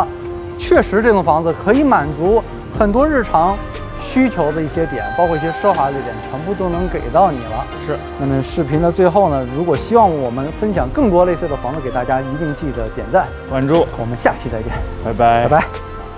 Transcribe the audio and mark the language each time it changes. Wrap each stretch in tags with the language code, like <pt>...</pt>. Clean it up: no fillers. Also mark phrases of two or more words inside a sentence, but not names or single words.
<zh>確實，這棟房子可以滿足很多日常需求的一些點，包括一些奢華的點，全部都能給到你了。是。那麼視頻的最後呢，如果希望我們分享更多類似的房子給大家，一定記得點讚、關注。我們下期再見，拜拜，拜拜。</zh>